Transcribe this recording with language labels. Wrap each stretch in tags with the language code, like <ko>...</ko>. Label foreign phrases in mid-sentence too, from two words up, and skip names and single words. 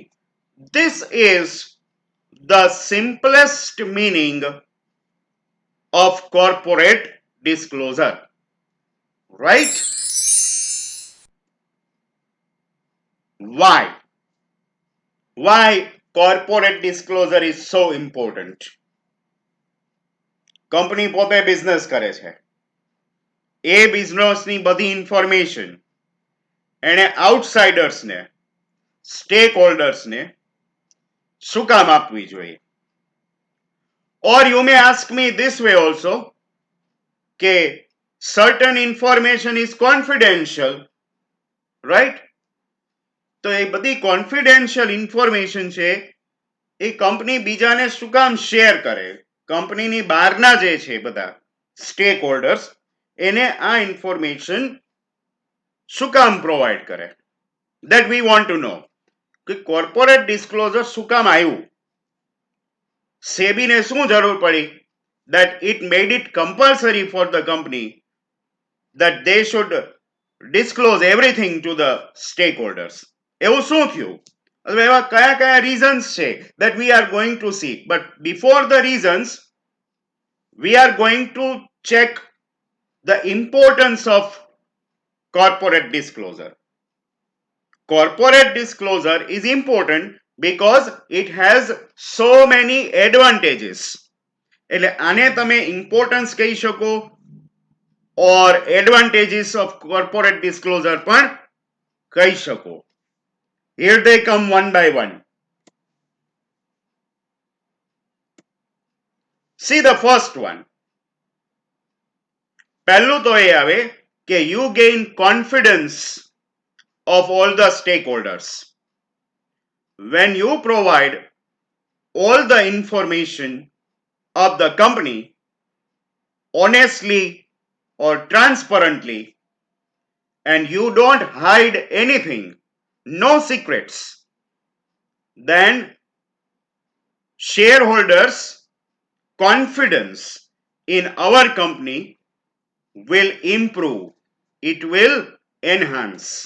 <en>This is the simplest meaning of corporate disclosure. Right? Why? Why corporate disclosure is so important?</en> <gu>કંપની પોતે બિઝનેસ કરે છે, એ બિઝનેસની બધી ઇન્ફોર્મેશન એણે આઉટસાઇડર્સને,</gu> <en>stake holders</en> <gu>શું કામ આપવી જોઈએ?</gu> <en>Or you may ask me this way also કે certain information is confidential, right?</en> <gu>તો એ બધી</gu> <en>confidential information</en> <gu>છે એ કંપની બીજાને શું કામ શેર કરે? કંપનીની બહારના જે છે બધા</gu> <en>stake holders</en> <gu>એને આ ઇન્ફોર્મેશન શું કામ પ્રોવાઈડ કરે?</gu> <en>That we want to know.</en> <gu>કે</gu> <en>corporate disclosure</en> <gu>શું કામ આવ્યું? સેબીને શું જરૂર પડી?</gu> <en>That it made it compulsory for the company that they should disclose everything to the stakeholders.</en> <gu>એવું શું થયું? હવે એવા કયા કયા રીઝન્સ છે</gu> <en>that we are going to see. But before the reasons, we are going to check the importance of corporate disclosure. Corporate disclosure is important because it has so many advantages.</en> <gu>એટલે આને તમે ઇમ્પોર્ટન્સ કહી શકો</gu> <en>or advantages of corporate disclosure</en> <gu>પણ કહી શકો.</gu> <en>Here they come one by one. See the first one.</en> <gu>પહેલું તો એ આવે કે</gu> <en>you gain confidence of all the stakeholders. When you provide all the information of the company honestly or transparently, and you don't hide anything, no secrets, then shareholders' confidence in our company will improve, it will enhance.</en>